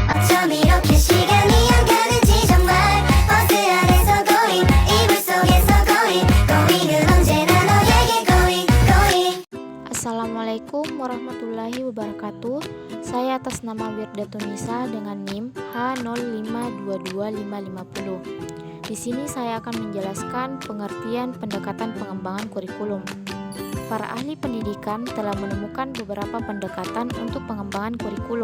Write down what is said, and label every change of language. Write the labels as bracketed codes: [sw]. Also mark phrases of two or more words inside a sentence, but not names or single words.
[ko] 좀 이렇게 시간이 안 가는지 정말 버스 안에서 going 이불 속에서 going은 언제나 너에게 going. [ar] السلام عليكم ورحمة الله وبركاته. [id] Saya atas nama Wirdatunisa dengan NIM H0522550. Di sini saya akan menjelaskan pengertian pendekatan pengembangan kurikulum. Para ahli pendidikan telah menemukan beberapa pendekatan untuk pengembangan kurikulum.